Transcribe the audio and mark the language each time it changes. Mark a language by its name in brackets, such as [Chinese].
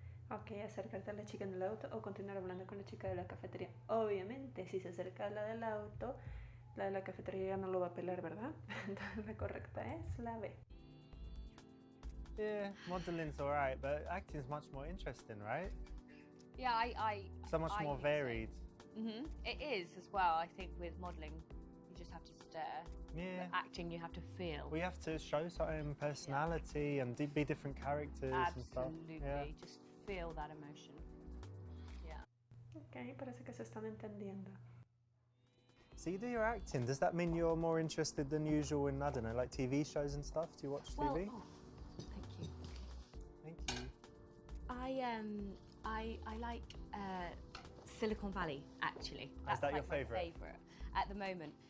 [Spanish] Ok, acercarte a la chica en el auto o continuar hablando con la chica de la cafetería. Obviamente, si se acerca a la del auto, la de la cafetería no lo va a pelar, ¿verdad? Entonces la correcta es la B. [English] Yeah, modeling's alright, but acting's much more interesting, right? Yeah, I So much more varied. It is as well. I think with modelling, you just have to stare. Yeah. But acting, you have to feel. We have to show certain personality and be different characters and stuff. Absolutely. Yeah. Just feel that emotion. Yeah. [Spanish] Ok, parece que se están entendiendo. [English] So you do your acting. Does that mean you're more interested than usual in, I don't know, like TV shows and stuff? Do you watch Well, TV? oh, thank you. Thank you. I like Silicon Valley actually. Is that your like my favourite? favourite. at the moment.